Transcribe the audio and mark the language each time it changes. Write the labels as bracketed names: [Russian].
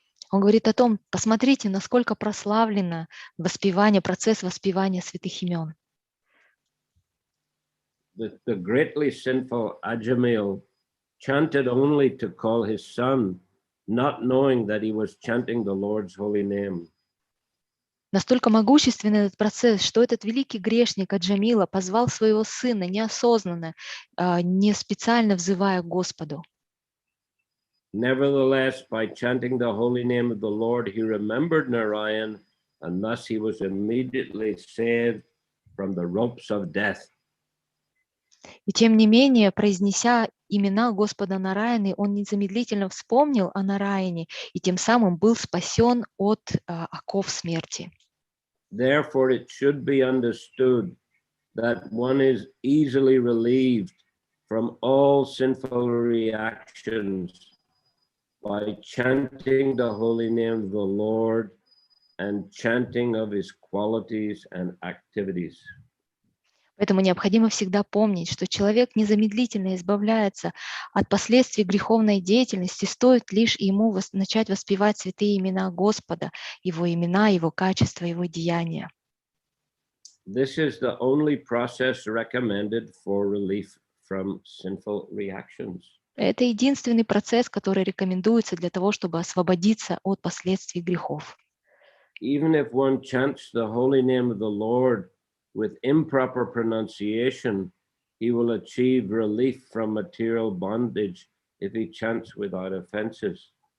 [Russian] Он говорит о том, посмотрите, насколько прославлено процесс воспевания святых имен. [English] The greatly sinful Ajamil chanted only to call his son, not knowing that he was chanting the Lord's holy name. [Russian] Настолько могущественный этот процесс, что этот великий грешник Аджамила позвал своего сына неосознанно, не специально взывая к Господу. [English] Nevertheless, by chanting the holy name of the Lord, he remembered Narayan, and thus he was immediately saved from the ropes of death. [Russian] И тем не менее, произнеся имена Господа Нараяны, он незамедлительно вспомнил о Нараяне и тем самым был спасен от оков смерти. [English] Therefore, it should be understood that one is easily relieved from all sinful reactions by chanting the holy name of the Lord and chanting of his qualities and activities. [Russian] Поэтому необходимо всегда помнить, что человек незамедлительно избавляется от последствий греховной деятельности, стоит лишь ему начать воспевать святые имена Господа, его имена, его качества, его деяния. [English] This is the only process recommended for relief from sinful reactions. [Russian] Это единственный процесс, который рекомендуется для того, чтобы освободиться от последствий грехов. [English] Even if one chants the holy name of the Lord with improper pronunciation, he will achieve relief from material bondage if he chants without offenses.